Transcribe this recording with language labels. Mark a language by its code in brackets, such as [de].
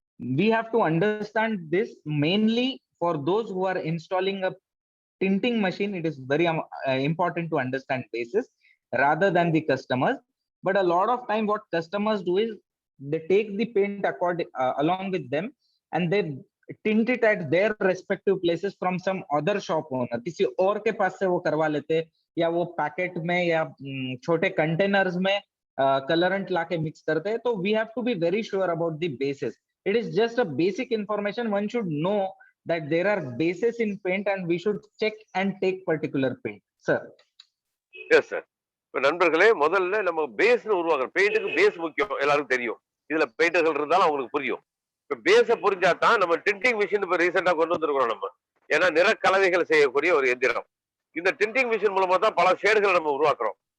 [en] We have to understand this mainly for those who are installing a tinting machine. It is very important to understand bases rather than the customers. But a lot of time what customers do is they take the paint along with them, and they tint it at their respective places from some other shop owner. [hi] किसी और के पास से वो करवा लेते, या वो packet में या छोटे कंटेनर्स में कलरेंट लाके मिक्स करते हैं. [en] तो we have to be very sure about the bases. It is just a basic information. One should know that there are bases in paint and we should check and take particular paint. Sir. Yes, sir. [ta] இப்ப நண்பர்களே, முதல்ல நம்ம பேஸ்னு உருவாக்குறோம். பெயிண்ட்டுக்கு base முக்கியம், எல்லாருக்கும் தெரியும். இதுல பெயிண்டர்கள் இருந்தாலும் அவங்களுக்கு புரியும். இப்ப பேஸ புரிஞ்சாதான் நம்ம டிண்டிங் மிஷின் இப்ப ரீசெண்டா கொண்டு வந்திருக்கிறோம் நம்ம. ஏன்னா நிறக்கலவைகள் செய்யக்கூடிய ஒரு எந்திரம். இந்த டிண்டிங் மிஷின் மூலமா தான் பல ஷேடுகளை நம்ம உருவாக்குறோம்.